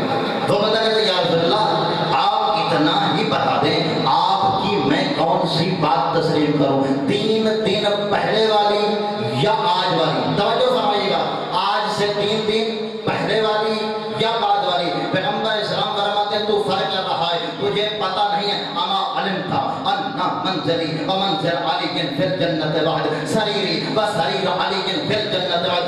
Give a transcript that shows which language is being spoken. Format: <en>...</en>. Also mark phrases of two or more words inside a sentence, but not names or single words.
<ur>وہ بتا کہتے</ur> <ar>یا رسول اللہ</ar> <ur>آپ اتنا ہی بتا دیں, آپ کی میں کون سی بات تسلیم کروں, 3 دن پہلے والی یا آج والی؟ توجہ فرمائیے گا, آج سے 3 دن پہلے والی یا بعد والی؟ پیغمبر اسلام فرماتے ہیں تو فرق کر رہا ہے, تجھے پتہ نہیں ہے.</ur> <ar>اما علم تھا انا منزلی و منزل علی فی الجنت واحد سریری و سریر علی فی الجنت واحد.</ar>